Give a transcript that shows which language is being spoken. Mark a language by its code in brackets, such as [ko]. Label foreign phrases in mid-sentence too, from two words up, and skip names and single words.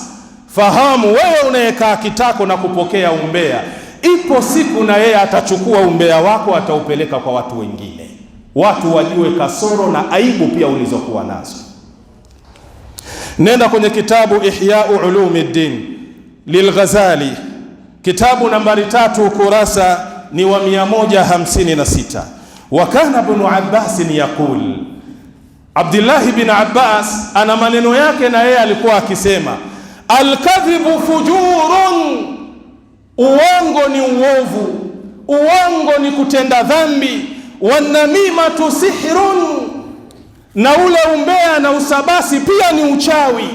[sw] Fahamu wewe unayekaa kitako na kupokea umbea, ipo siku na yeye atachukua umbea wako, ataupeleka kwa watu wengine, watu wajue kasoro na aibu pia ulizokuwa nazo. Nenda kwenye kitabu Ihya'u Ulumuddin lilghazali, kitabu nambari 3, ukurasa ni wa 156. [ar] وكان ابن عباس يقول, [sw] Abdullah ibn Abbas ana maneno yake na yeye alikuwa akisema, [ar] الكذب فجور, [sw] uongo ni uovu, uongo ni kutenda dhambi, [ar] والنميمة سحر, [sw] na ule umbea na usabasi pia ni uchawi.